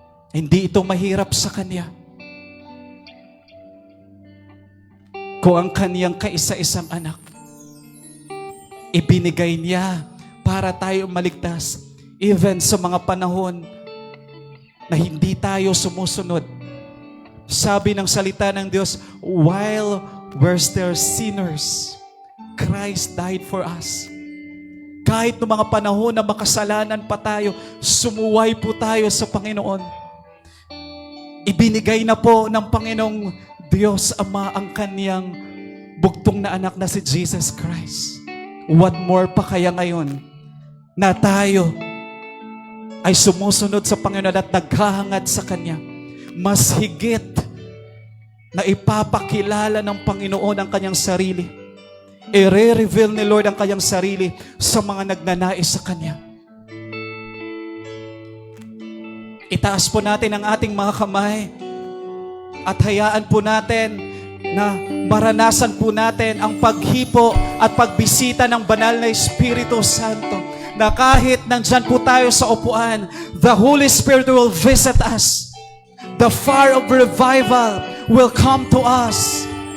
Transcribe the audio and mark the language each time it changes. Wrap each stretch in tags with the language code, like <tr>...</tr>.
<tl>Hindi ito mahirap sa Kanya. Kung ang Kaniyang kaisa-isang anak, ibinigay niya para tayo maligtas,</tl> <en>even</en> <tl>sa mga panahon na hindi tayo sumusunod. Sabi ng salita ng Diyos,</tl> <en>while we're still sinners, Christ died for us.</en> <tl>Kahit noong mga panahon na makasalanan pa tayo, sumuway po tayo sa Panginoon. Ibinigay na po ng Panginoong Diyos Ama ang Kaniyang bugtong na anak na si Jesus Christ.</tl> <en>What more</en> <tl>pa kaya ngayon na tayo ay sumusunod sa Panginoon at naghahangad sa Kanya? Mas higit na ipapakilala ng Panginoon ang Kanyang sarili. I-reveal ni Lord ang Kanyang sarili sa mga nagnanais sa Kanya. Itaas po natin ang ating mga kamay at hayaan po natin na maranasan po natin ang paghipo at pagbisita ng banal na Espiritu Santo, na kahit nandyan po tayo sa upuan,</tl> <en>the Holy Spirit will visit us. The fire of revival will come to us.</en>